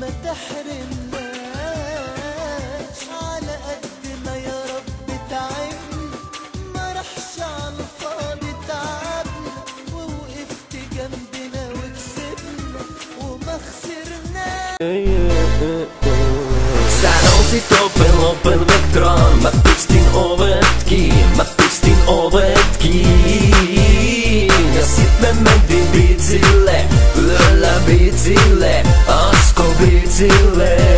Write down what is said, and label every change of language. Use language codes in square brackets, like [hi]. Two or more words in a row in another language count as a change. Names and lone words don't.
[ar] تحرمناش على قد ما يا رب تعبنا، ما رحش على الفاضي تعبنا، ووقفت جنبنا وكسبنا وما خسرناش. [fi] Sanoisit Opel Vectran, mä pistin ovet kiinni, ja sit me mentiin biitsille, yöllä biitsille, Asko biitsille.